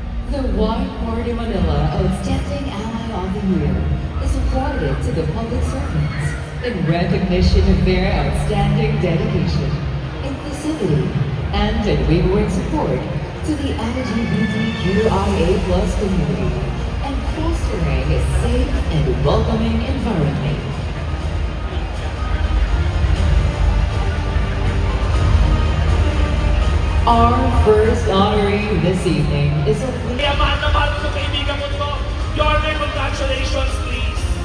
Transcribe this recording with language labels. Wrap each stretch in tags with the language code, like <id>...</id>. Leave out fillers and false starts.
<en>The White Party Manila Outstanding Ally of the Year is awarded to the public servants in recognition of their outstanding dedication, inclusivity, and unwavering support to the LGBTQIA+ community and fostering a safe and welcoming environment. Our first honoree this evening is a</en> <tl>Kaya mahal na mahal ko sa kaibigan mo to.</tl> <en>Yorme, congratulations please.</en>